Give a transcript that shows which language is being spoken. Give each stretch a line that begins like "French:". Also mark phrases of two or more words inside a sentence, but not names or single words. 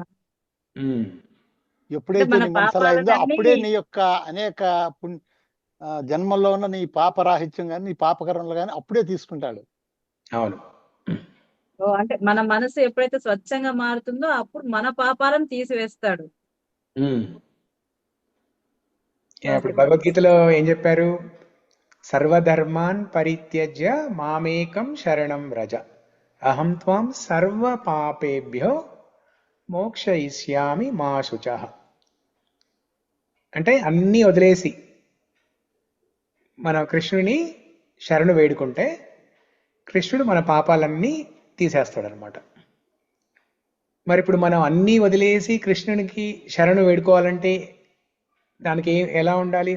Telugu: ఎప్పుడైతే నీ మనసులో అయిందో అప్పుడే నీ యొక్క అనేక జన్మల్లో ఉన్న నీ పాపరాహిత్యం కానీ నీ పాపకర్మలు కానీ అప్పుడే తీసుకుంటాడు. అవును. అంటే మన మనసు ఎప్పుడైతే స్వచ్ఛంగా మారుతుందో అప్పుడు మన పాపాలను తీసివేస్తాడు. ఇప్పుడు భగవద్గీతలో ఏం చెప్పారు?
Sanskrit: సర్వధర్మాన్ పరిత్యజ్య మామేకం శరణం వ్రజ అహం త్వాం సర్వ పాపేభ్యో మోక్షయిష్యామి మా శుచః.
Telugu: అంటే అన్నీ వదిలేసి మన కృష్ణుని శరణు వేడుకుంటే కృష్ణుడు మన పాపాలన్నీ తీసేస్తాడు అనమాట. మరి ఇప్పుడు మనం అన్నీ వదిలేసి కృష్ణునికి శరణు వేడుకోవాలంటే దానికి ఎలా ఉండాలి?